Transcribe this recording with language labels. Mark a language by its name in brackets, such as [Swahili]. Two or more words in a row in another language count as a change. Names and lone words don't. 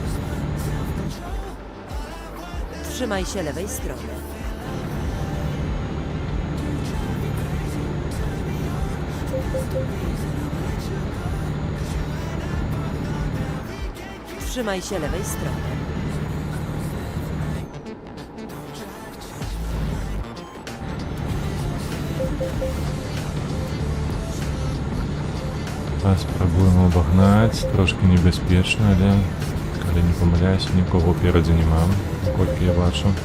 [Polish] Trzymaj się lewej strony. Trzymaj się lewej strony. [Ukrainian] Спробуємо обогнати, трошки небезпечно, але, коли не помиляюсь, нікого впереді нема, наскільки я бачу.